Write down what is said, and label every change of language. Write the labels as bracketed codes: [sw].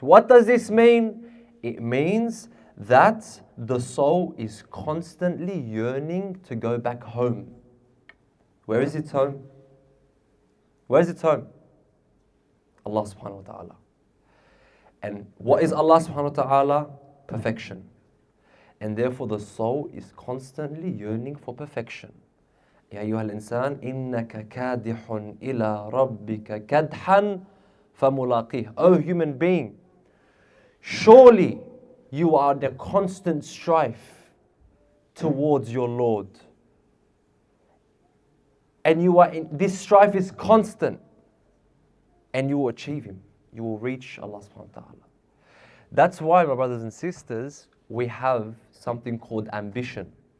[en] What does this mean? It means that the soul is constantly yearning to go back home. Where is its home? Where is its home? Allah subhanahu wa ta'ala. And what is Allah subhanahu wa ta'ala? Perfection. And therefore the soul is constantly yearning for perfection. [ar] يا أيها الإنسان إنك كادح إلى ربك كدحا فملاقيه. [en] O human being, surely you are in a constant strife towards your Lord. And this strife is constant. And you will achieve Him. You will reach Allah subhanahu wa ta'ala. That's why, my brothers and sisters, we have something called ambition.